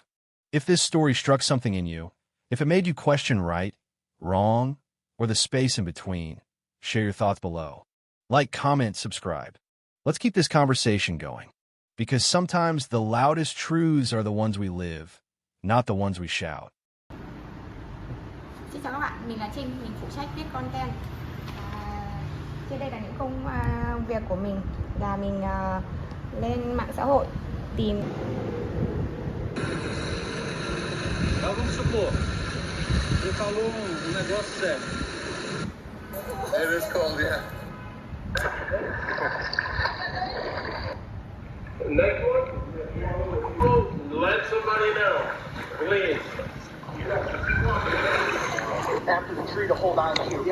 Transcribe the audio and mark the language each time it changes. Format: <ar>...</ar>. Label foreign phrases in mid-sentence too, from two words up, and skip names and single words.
<en>If this story struck something in you, if it made you question right, wrong, or the space in between, share your thoughts below. Like, comment, subscribe. Let's keep this conversation going. Because sometimes the loudest truths are the ones we live, not the ones we shout.</en> <vi>Xin chào các bạn, mình là Trinh, mình phụ trách viết content. Trên đây là những công việc của mình là mình lên mạng xã hội tìm.</vi> <pt>Vamos supor, você falou negócio sério.</pt> <en>It is cold, yeah. Next one, let somebody know, please. After the tree to hold on to.</en>